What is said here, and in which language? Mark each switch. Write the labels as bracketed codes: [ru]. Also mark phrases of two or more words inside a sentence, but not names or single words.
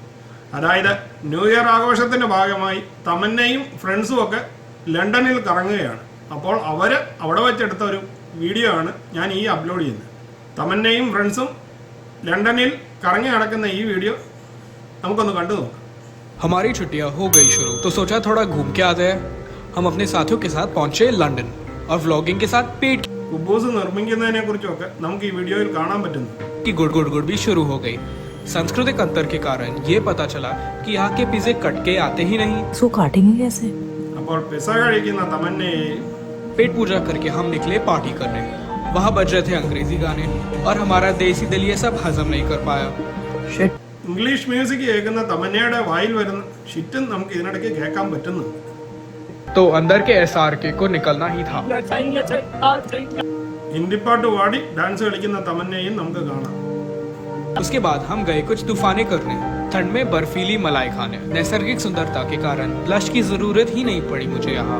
[ml] അതായത് [en] New Year [ml] ആഘോഷത്തിൻ്റെ ഭാഗമായി തമന്നയും ഫ്രണ്ട്സും ഒക്കെ ലണ്ടനിൽ കറങ്ങുകയാണ്. അപ്പോൾ അവർ അവിടെ വെച്ചെടുത്ത ഒരു വീഡിയോ ആണ് ഞാൻ ഈ അപ്ലോഡ് ചെയ്യുന്നത്. തമന്നയും ഫ്രണ്ട്സും ലണ്ടനിൽ കറങ്ങി നടക്കുന്ന ഈ വീഡിയോ നമുക്കൊന്ന് കണ്ടു നോക്കാം. [hi] हमारी छुट्टियां हो गई शुरू तो सोचा थोड़ा घूम के आते हैं. हम अपने साथियों के साथ पहुंचे लंदन और व्लॉगिंग के साथ पेट [ml] കുബൂസ് നിർമ്മിക്കുന്നതിനെ കുറിച്ചൊക്കെ നമുക്ക് ഈ വീഡിയോയിൽ കാണാൻ പറ്റുന്നു. [hi] की गुड़ गुड़ गुड़ भी शुरू हो गई. सांस्कृतिक अंतर के कारण ये पता चला कि यहाँ के पिज्जे कट के आते ही नहीं. इसको काटेंगे कैसे? [ml] അപ്പോൾ പിസ കഴിക്കുന്ന തമന്നയെയും [hi] पेट पूजा करके हम निकले पार्टी करने. वहाँ बज रहे थे अंग्रेजी गाने और हमारा देसी दिल ये सब हजम नहीं कर पाया. शिट. [en] English music [ml] കേൾക്കുന്ന തമന്നയുടെ വായിൽ വരുന്ന ഷിറ്റും നമുക്ക് ഇതിനിടയ്ക്ക് കേൾക്കാൻ പറ്റുന്നു. [hi] तो अंदर के SRK को निकलना ही था. [ml] ഹിന്ദിപ്പാട്ട് പാടി ഡാൻസ് കളിക്കുന്ന തമന്നയെയും നമുക്ക് കാണാം. [hi] उसके बाद हम गए कुछ तूफाने करने, ठंड में बर्फीली मलाई खाने. नैसर्गिक सुंदरता के कारण ब्लश की जरूरत ही नहीं पड़ी मुझे यहाँ.